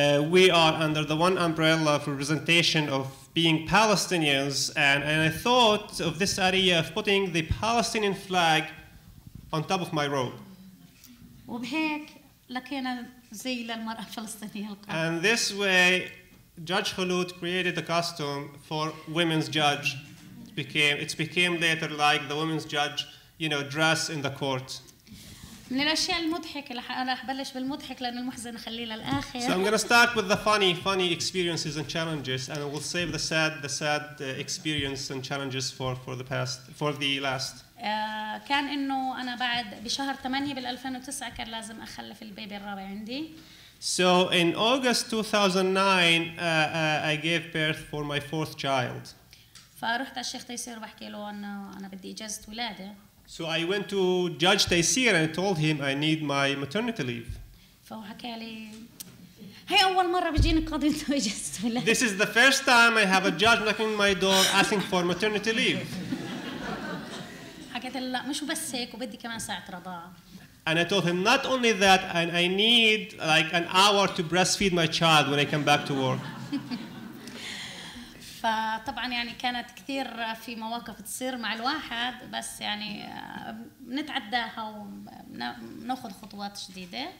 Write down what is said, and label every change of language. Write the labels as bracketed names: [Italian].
[English] We are under the one umbrella of representation of being Palestinians, and I thought of this idea of putting the Palestinian flag on top of my robe. [Arabic] وبهيك لكينا زي للمرأة الفلسطينية القادمة. [English] And this way, Judge Khulud created a costume for women's judge. It became later like the women's judge, dress in the court. [Arabic] من الأشياء المضحكة رح بلش بالمضحك لأن المحزن خليه للآخر. [English] So I'm going to start with the funny experiences and challenges, and I will save the sad experience and challenges for the last. [Arabic] كان إنه أنا بعد بشهر 8 بال2009 كان لازم أخلف البيبي الرابع عندي. [English] So in August 2009, I gave birth for my 4th child. [Arabic] فرحت على الشيخ تيسير وبحكي له إنه أنا بدي إجازة ولادة. [English] So I went to Judge Taysir and I told him I need my maternity leave. [Arabic] فهو حكى لي هي أول مرة بيجيني قاضي إنه إجازة ولادة. [English] This is the first time I have a judge knocking on my door asking for maternity leave. [Arabic] حكيت له لا مش بس هيك وبدي كمان ساعة رضاعة. [English] And I told him not only that, and I need like an hour to breastfeed my child when I come back to work. [Arabic] فطبعا يعني كانت كثير في مواقف تصير مع الواحد، بس يعني بنتعداها وناخذ خطوات جديدة.